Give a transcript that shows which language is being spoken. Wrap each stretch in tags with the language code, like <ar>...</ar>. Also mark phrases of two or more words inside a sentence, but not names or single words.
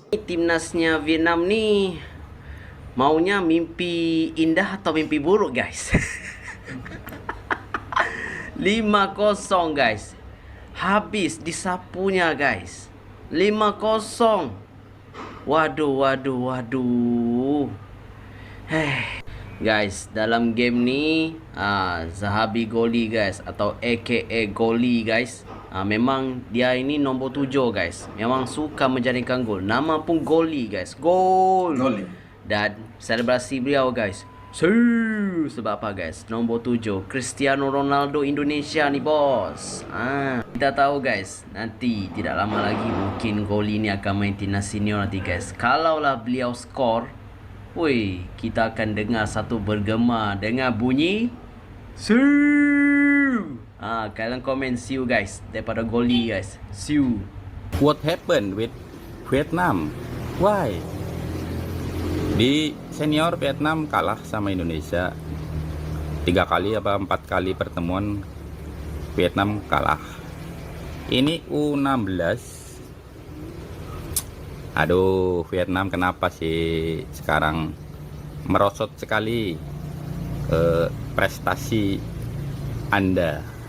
<id>Timnasnya Vietnam nih maunya mimpi indah atau mimpi buruk guys. 5-0 guys. Habis disapunya guys. 5-0. Waduh.</id> <ms>Guys, dalam game ni Zahabi Goli guys, atau aka Goli guys, memang dia ini nombor 7 guys. Memang suka menjaringkan gol. Nama pun Goli guys. Gol. Dan selebrasi beliau guys, sebab apa guys?</ms> <id>Nombor 7 Cristiano Ronaldo Indonesia nih bos.</id> <ms>Kita tahu guys, nanti tidak lama lagi mungkin Goli ini akan main timnas senior nanti guys. Kalaulah beliau skor, woi, kita akan dengar satu bergema dengan bunyi Siu. Kalian komen Siu guys daripada Goli guys. Siu.</ms> <en>What happened with Vietnam? Why?</en> <id>Di senior Vietnam kalah sama Indonesia 3 kali apa 4 kali pertemuan, Vietnam kalah. Ini U16. Aduh, Vietnam kenapa sih sekarang merosot sekali prestasi Anda.</id>